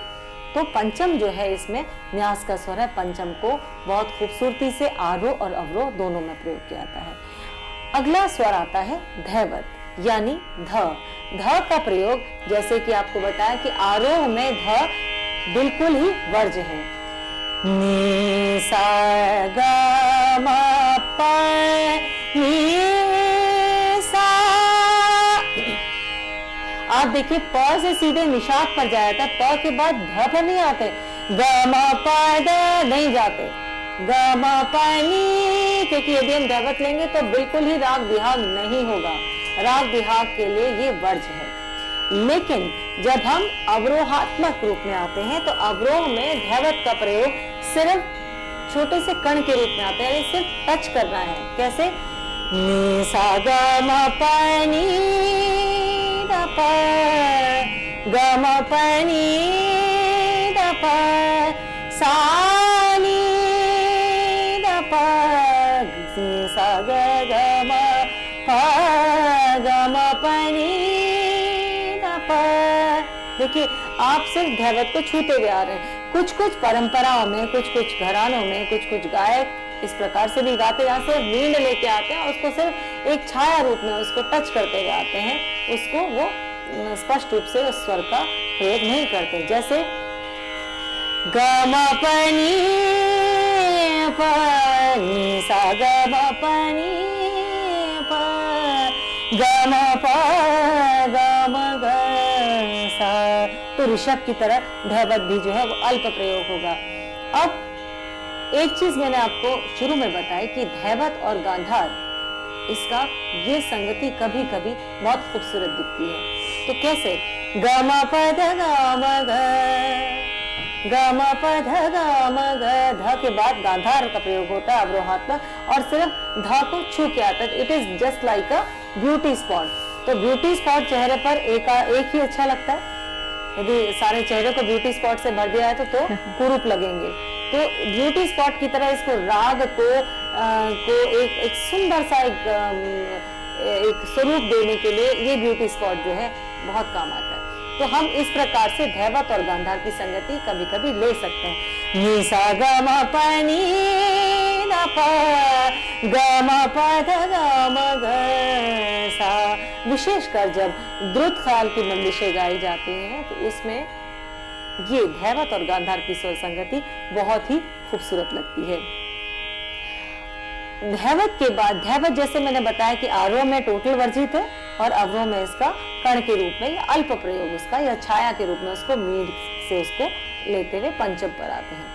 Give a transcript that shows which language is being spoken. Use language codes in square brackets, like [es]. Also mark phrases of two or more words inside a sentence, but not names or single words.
[hi] तो पंचम जो है इसमें न्यास का स्वर है, पंचम को बहुत खूबसूरती से आरोह और अवरोह दोनों में प्रयोग किया जाता है। अगला स्वर आता है धैवत, यानी ध। ध का प्रयोग जैसे कि आपको बताया कि आरोह में ध बिल्कुल ही वर्ज्य है। नी सा ग म प नी सा। आप देखिए प से सीधे निषाद पर जाया था, प के बाद ध पर नहीं आते, ग म प द नहीं जाते, ग म प नी, क्योंकि यदि हम धैवत लेंगे तो बिल्कुल ही राग बिहाग नहीं होगा, राग बिहाग के लिए ये वर्ज्य है। लेकिन जब हम अवरोहात्मक रूप में आते हैं तो अवरोह में धैवत का प्रयोग सिर्फ छोटे से कण के रूप में आता है, यानी सिर्फ टच करना है। कैसे? नी सा ग म प नी द प, ग म प नी द प सा नी द प सा ग ग म प ग म प नी द प। देखिए आप सिर्फ धैवत को छूते हुए आ रहे हैं। कुछ कुछ परंपराओं में, कुछ कुछ घरानों में, कुछ कुछ गायक इस प्रकार से भी गाते हैं, जहाँ से वीण लेके आते हैं और उसको सिर्फ एक छाया रूप में उसको टच करते हुए आते हैं, उसको वो स्पष्ट रूप से उस स्वर का प्रयोग नहीं करते। जैसे ग म प नी सा ग म प नी प ग म प ग म ग सा, तो ऋषभ की तरह धैवत भी जो है वो अल्प प्रयोग होगा। अब एक चीज मैंने आपको शुरू में बताई कि धैवत और गांधार, इसका ये संगति कभी कभी बहुत खूबसूरत दिखती है। तो कैसे ग म प ध ग म ग, ग म प ध ग म ग, ध के बाद गांधार का प्रयोग होता है अवरोहात्मक और सिर्फ ध को छू के आता है। [en] it is just like a beauty spot. तो beauty spot [hi] चेहरे पर एक ही अच्छा लगता है। यदि सारे चेहरे को [en] beauty spot [hi] से भर दिया है तो कुरूप लगेंगे। तो [en] beauty spot [hi] की तरह इसको राग को एक सुंदर सा एक स्वरूप देने के लिए ये [en] beauty spot [hi] जो है बहुत काम आता है। तो हम इस प्रकार से धैवत और गांधार की संगति कभी कभी ले सकते हैं। नी सा ग म प नी द प ग म प ध ग म ग सा। विशेषकर जब द्रुत ख्याल की बंदिशें गाई जाती हैं तो उसमें ये धैवत और गांधार की स्वर संगति बहुत ही खूबसूरत लगती है। धैवत के बाद, धैवत जैसे मैंने बताया कि आरोह में टोटल वर्जित है और अवरोह में इसका कण के रूप में या अल्प प्रयोग उसका या छाया के रूप में उसको मीड से उसको लेते हुए पंचम पर आते हैं।